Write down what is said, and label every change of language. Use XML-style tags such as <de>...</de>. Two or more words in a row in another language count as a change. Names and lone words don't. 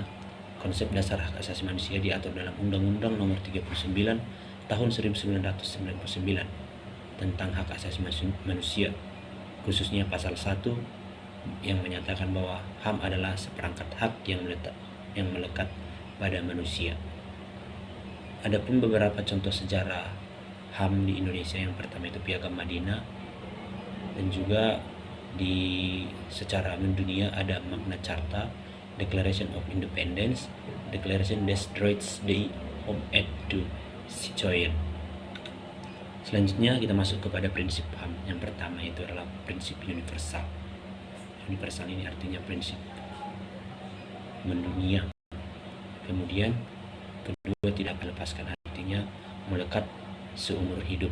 <id>Konsep dasar hak asasi manusia diatur dalam Undang-Undang Nomor 39 Tahun 1999 tentang hak asasi manusia, khususnya pasal 1 yang menyatakan bahwa HAM adalah seperangkat hak yang melekat pada manusia. Adapun beberapa contoh sejarah HAM di Indonesia, yang pertama itu Piagam Madinah, dan juga secara mendunia ada Magna Carta, Declaration of Independence, Declaration des Droits de l'Homme et du Citoyen. Selanjutnya kita masuk kepada prinsip HAM. Yang pertama itu adalah prinsip universal. Universal ini artinya prinsip mendunia. Kemudian kedua, tidak melepaskan, artinya melekat seumur hidup.</id>